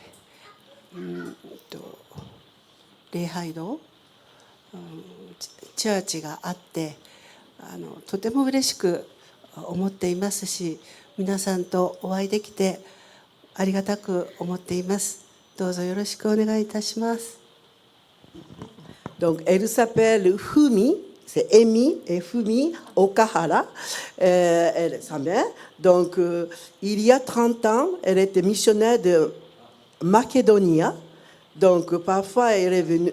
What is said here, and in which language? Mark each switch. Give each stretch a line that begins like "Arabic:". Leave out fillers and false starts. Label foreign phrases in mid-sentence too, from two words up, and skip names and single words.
Japanese: 礼拝堂、チャーチがあって、とても嬉しく思っていますし、皆さんとお会いできてありがたく思っています。どうぞよろしくお願いいたします。
French: Donc, elle s'appelle Fumi, c'est Emi et Fumi Okahara, elle est sa mère. Donc, il y a 30 ans, elle était missionnaire de Macédonie. Donc, parfois, elle est venue...